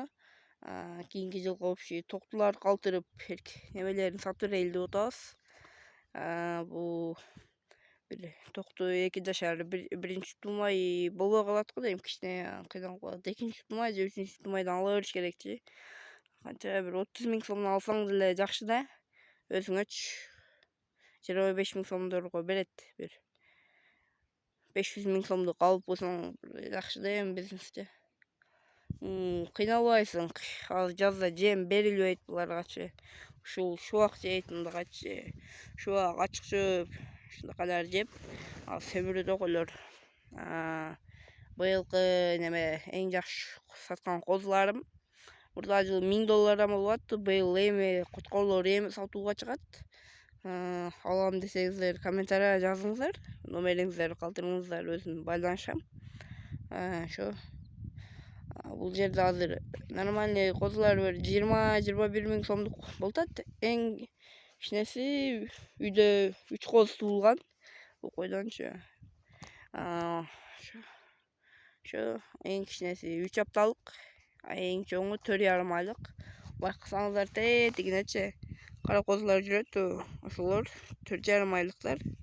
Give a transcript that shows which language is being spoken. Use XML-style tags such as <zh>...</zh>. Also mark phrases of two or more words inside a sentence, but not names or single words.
<ky>Кийинки жылга общий токтулар калтырып, немелерин сатып берели деп атабыз. Бул бир токту 2 жашар, биринчи тумай болбой калат го дейм, кичине кыйналып калат. Экинчи тумай же 3-үнчү тумайдан ала бериш керекчи. Канча бир 30 bin so'мдон алсаң деле жакшы да. Өзүңөчү 25 bin so'мдорго берет. Бир 500 bin so'мдук алып койсоң жакшы да эми бизнесте. Кыйналбайсың. Азыр жазда жем берилбейт буларгачы. Ушул шубак жейт, мындагачы. Шубак, ачык чөп, ушундайлар жеп, сөмүрөдө койлор. Быйылкы неме эң жакшы саткан козуларым мурда жылы $1000 болуп атты. Быйыл эми кочкорлор эми сатууга чыгат. Алам десеңиздер комментарийга жазыңыздар. Номериңиздерди калтырыңыздар, өзүм байланышам. Ошо. Бул жерде азыр нормальный козулар бир 20-21 bin so'мдук болуп атат. Эң кичинеси үйдө 3 коз туулган. Бул койдончу. Ошо эң кичинеси 3 апталык. Эң чоңу 4,5 айлык. Байкасаңыздар тетигинечи кара козулар жүрөт, ошолор 4,5 айлыктар.</ky>